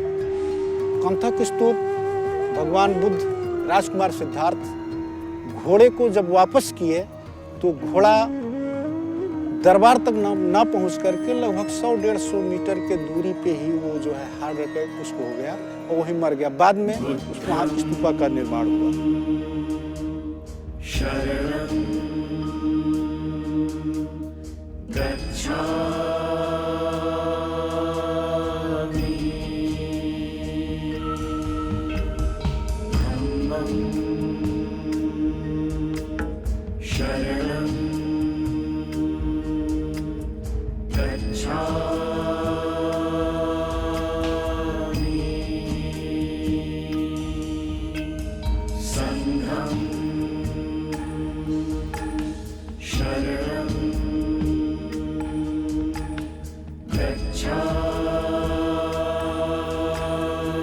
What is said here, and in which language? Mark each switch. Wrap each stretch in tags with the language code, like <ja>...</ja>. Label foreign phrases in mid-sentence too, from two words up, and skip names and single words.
<hi>कंथक स्तूप भगवान बुद्ध राजकुमार सिद्धार्थ घोड़े को जब वापस किए तो घोड़ा दरबार तक ना पहुंच करके लगभग 100-150 मीटर के दूरी पे ही वो जो है</hi> <en>hard attack</en> <hi>उसको हो गया और वहीं मर गया। बाद में उसको वहाँ स्तूपा का निर्माण हुआ।</hi> <pi>शरणं गच्छामि धम्मं शरणं गच्छामि संघं शरणं गच्छामि</pi>